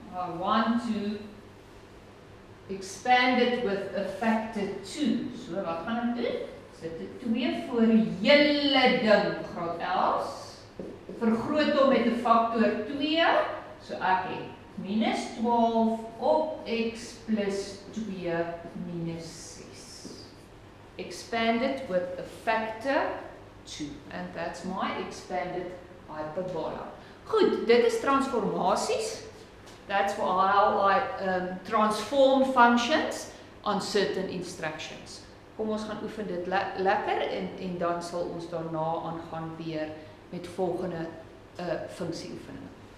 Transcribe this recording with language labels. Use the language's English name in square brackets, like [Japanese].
[English] I want to expand it with a factor 2. [Afrikaans] So, wat gaan ek doen? Sit 'n 2 voor die hele ding, graad 11. Vergroot hom met 'n factor 2. So, ek het minus 12 op x plus 2 minus 6. [English] Expand it with a factor 2. And that's my expanded hyperbola. [Afrikaans] Goed, dit is transformasies. [English] That's how I transform functions on certain instructions. [Afrikaans] Kom ons gaan oefen dit lekker en dan sal ons daarna aangaan weer met volgende funksie oefeninge.